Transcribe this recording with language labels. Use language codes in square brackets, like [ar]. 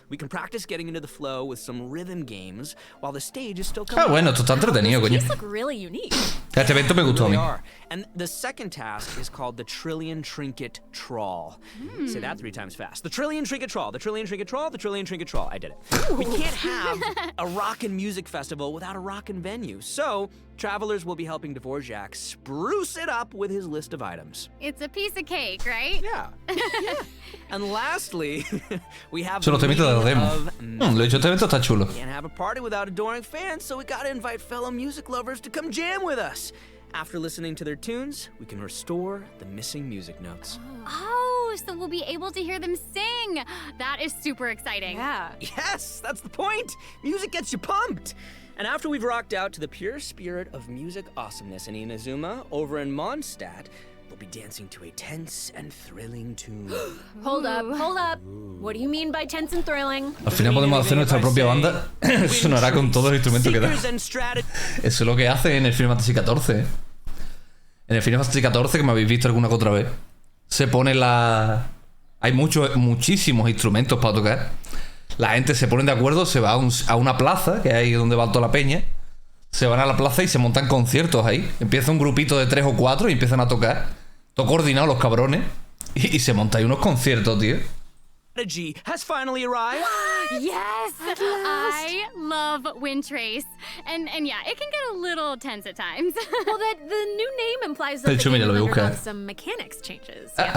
[en] We can practice getting into the flow with some rhythm games while the stage is still [es] Ah, bueno, esto está entretenido, coño. Este evento me gustó a mí. [en] And the second task is called the Trillion Trinket Trawl. Say that 3 times fast. The Trillion Trinket Trawl, the Trillion Trinket Trawl, the Trillion Trinket Trawl. I did it. We can't have a rockin' music festival without a rockin' venue. So, travelers will be helping Dvorak spruce it up with his list of items. It's a piece of cake, right? Yeah. And lastly, we have [es] Son los temitas de la demo. De hecho, este evento está chulo. [en] Can't have a party without adoring fans, so we gotta invite fellow music lovers to come jam with us. After listening to their tunes, we can restore the missing music notes. Oh, so we'll be able to hear them sing. That is super exciting. Yeah. Yes, that's the point. Music gets you pumped. And after we've rocked out to the pure spirit of music awesomeness in Inazuma, over in Mondstadt, we'll be dancing to a tense and thrilling tune. Hold up. What do you mean by tense and thrilling? [es] Al final podemos hacer nuestra propia banda. Sonará con todos los instrumentos que da. Eso es lo que hace en el Final Fantasy XIV. En el Final Fantasy XIV, que me habéis visto alguna que otra vez, se pone la... Hay muchísimos instrumentos para tocar. La gente se pone de acuerdo, se va a una plaza, que es ahí donde va toda la peña. Se van a la plaza y se montan conciertos ahí. Empieza un grupito de 3 o 4 y empiezan a tocar. Todo coordinado los cabrones. Y se montan ahí unos conciertos, tío. [en] Strategy has finally arrived. Yes! I love Windtrace. And yeah, it can get a little tense at times. Well, the new name implies that [es] De hecho, [en] the [es] mira, [en] game will [es] voy a [en] undergo [es] buscar. [en] some mechanics changes.